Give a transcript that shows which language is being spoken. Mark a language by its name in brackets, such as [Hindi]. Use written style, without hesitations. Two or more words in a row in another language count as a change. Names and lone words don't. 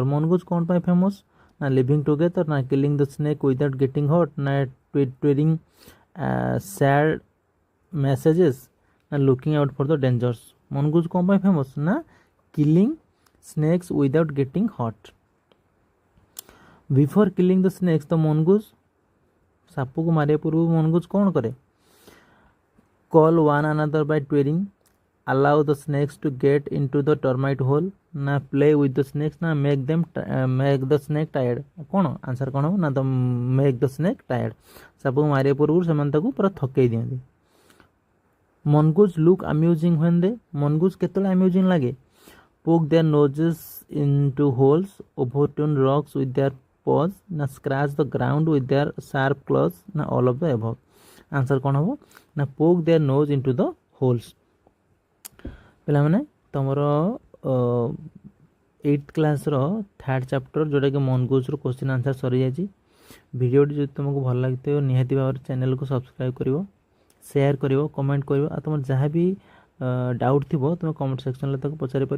[English] ମନଗୁଜ୍ [Odia] କ'ଣ ପାଇଁ [English] famous ନା living together, ନା killing the snake without getting hot, ନା tweeting sad messages, ନା looking out for the dangers? ମନଗୁଜ୍ [Odia] କ'ଣ ପାଇଁ [English] famous ନା killing snakes without getting hot। before killing the snakes the mongoose, [Odia] ସାପକୁ ମାରିବା ପୂର୍ବରୁ ମନଗୁଜ୍ କ'ଣ କରେ? [English] call one another by twirling, allow the snakes to get into the termite hole, ନା play with the snakes, ନା make the snake tired? [Odia] କ'ଣ ଆନ୍ସର୍ କ'ଣ ହେବ ନା [English] the make the snake tired. [Odia] ସାପକୁ ମାରିବା ପୂର୍ବରୁ ସେମାନେ ତାକୁ ପୁରା ଥକେଇ ଦିଅନ୍ତି। [English] mongoose look amusing when they? [Odia] ମନଗୁଜ୍ କେତେବେଳେ ଆମ୍ୟୁଜିଂ ଲାଗେ? [English] poke their noses into holes, overturn rocks with their paws, ନା scratch the ground with their sharp claws, ନା all of the above? [Odia] ଆନ୍ସର୍ କ'ଣ ହେବ ନା [English] poke their nose into the holes। [Odia] ପିଲାମାନେ ତୁମର 8th କ୍ଲାସ୍ର 3rd ଚାପ୍ଟର ଯେଉଁଟାକି ମନଗୁଜ୍ର [English] question answer [Odia] ସରିଯାଇଛି। ଭିଡ଼ିଓଟି ଯଦି ତୁମକୁ ଭଲ ଲାଗିଥିବ ନିହାତି ଭାବରେ ଚ୍ୟାନେଲକୁ ସବସ୍କ୍ରାଇବ୍ କରିବ, ସେୟାର କରିବ, କମେଣ୍ଟ କରିବ। ଆଉ ତୁମର ଯାହା ବି ଡାଉଟ୍ ଥିବ ତୁମେ କମେଣ୍ଟ ସେକ୍ସନ୍ରେ ତାକୁ ପଚାରିପାରିବ।